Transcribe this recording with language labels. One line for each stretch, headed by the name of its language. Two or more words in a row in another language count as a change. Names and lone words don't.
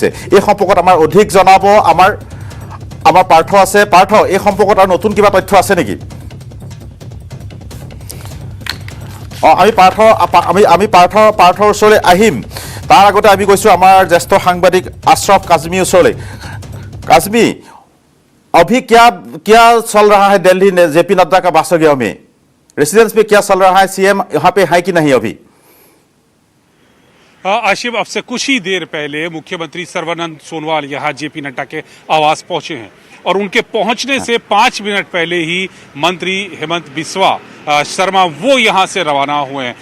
Assamese: এই সম্পৰ্কত আমাৰ অধিক জনাব আমাৰ পাৰ্থ আছে। পাৰ্থ, এই সম্পৰ্কত আৰু নতুন কিবা তথ্য আছে নেকি? আমি পাৰ্থৰ ওচৰলৈ আহিম, তাৰ আগতে আমি গৈছোঁ আমাৰ জ্যেষ্ঠ সাংবাদিক আশৰফ কাজমীৰ ওচৰলৈ।
Hindi: काजमी, अभी क्या चल रहा है दिल्ली में जेपी नड्डा का बासगृह में, रेसिडेंस पे क्या चल रहा है, सीएम यहाँ पे है कि नहीं अभी? आशिफ, अब से कुछ ही देर पहले मुख्यमंत्री सर्बानंद सोनोवाल यहाँ जेपी नड्डा के आवास पहुंचे हैं और उनके पहुंचने से 5 मिनट पहले ही मंत्री हेमंत बिस्वा शर्मा वो यहाँ से रवाना हुए हैं।